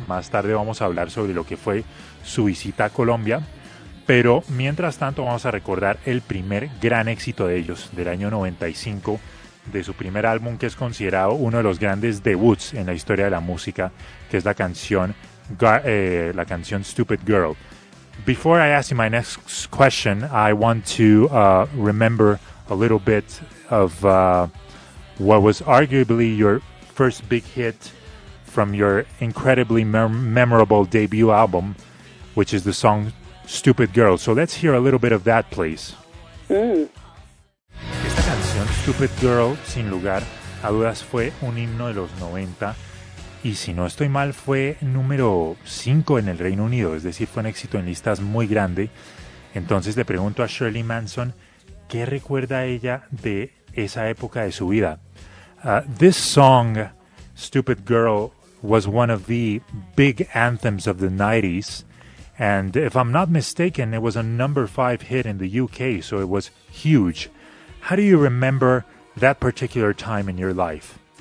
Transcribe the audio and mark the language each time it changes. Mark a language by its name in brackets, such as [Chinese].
[Spanish] Más tarde vamos a hablar sobre lo que fue su visita a Colombia, pero mientras tanto vamos a recordar el primer gran éxito de ellos del año 95, de su primer álbum, que es considerado uno de los grandes debuts en la historia de la música, que es la canción Stupid Girl. [English] Before I ask you my next question, I want to remember a little bit of what was arguably your first big hit from your incredibly memorable debut album, which is the song Stupid Girl. So let's hear a little bit of that, please. Mm. [Spanish] Esta canción, Stupid Girl, sin lugar a dudas, fue un himno de los 90. Y si no estoy mal, fue número 5 en el Reino Unido, es decir, fue un éxito en listas muy grande. Entonces le pregunto a Shirley Manson, ¿qué recuerda ella de esa época de su vida? [English] This song, Stupid Girl, was one of the big anthems of the 90s. And if I'm not mistaken, it was a number 5 hit in the UK, so it was huge. How do you remember that particular time in your life?